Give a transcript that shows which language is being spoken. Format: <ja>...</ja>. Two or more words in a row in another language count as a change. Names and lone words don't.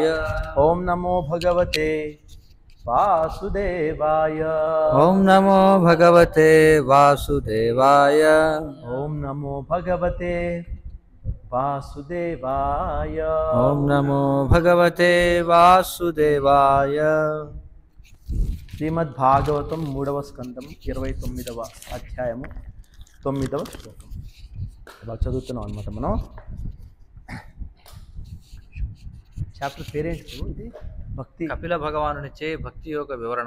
<sa>ओम नमो भगवते वासुदेवाय। ओम नमो भगवते वासुदेवाय। ओम नमो भगवते वासुदेवाय। ओम नमो भगवते वासुदेवाय।</sa> <te>శ్రీమద్భాగవతం 3వ స్కందం 29వ అధ్యాయము 9వ శ్లోకం. ఇలా చదువుతున్నాం అనమాట మనం. చాప్టర్ పేరేంటి ఇది? భక్తి. కపిల భగవానునిచే భక్తి యోగ వివరణం.</te>